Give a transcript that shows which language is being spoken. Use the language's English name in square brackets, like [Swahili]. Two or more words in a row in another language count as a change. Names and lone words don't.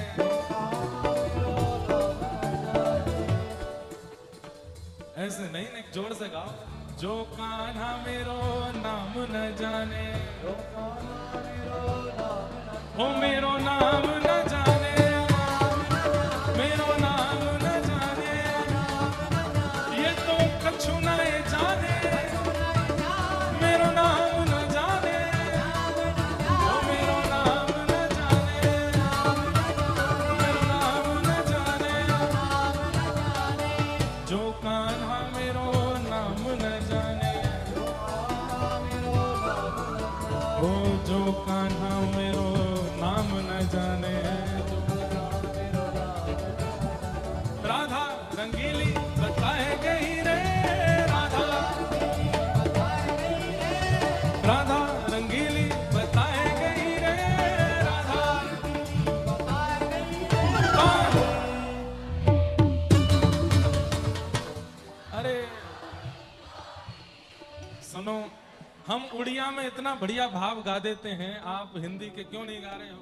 [Hindi] ऐसे नहीं नहीं जोर से गाओ, [Braj] जो कान्हा मेरो नाम न जाने, ओ मेरो नाम न जाने, मेरो नाम न जाने, ये तो कछु नहीं जाने, मेरो नाम न जाने, ओ मेरो नाम न जाने, मेरो नाम न जाने, जो कान्हा मेरो नाम न जाने, ओ जो कान्हा मेरो नाम न जाने, [Hindi] राधा रंगीली बताए गई रे, राधा राधा रंगीली बताए गई रे, राधा अरे सुनो, हम उड़िया में इतना बढ़िया भाव गा देते हैं, आप हिंदी के क्यों नहीं गा रहे हो?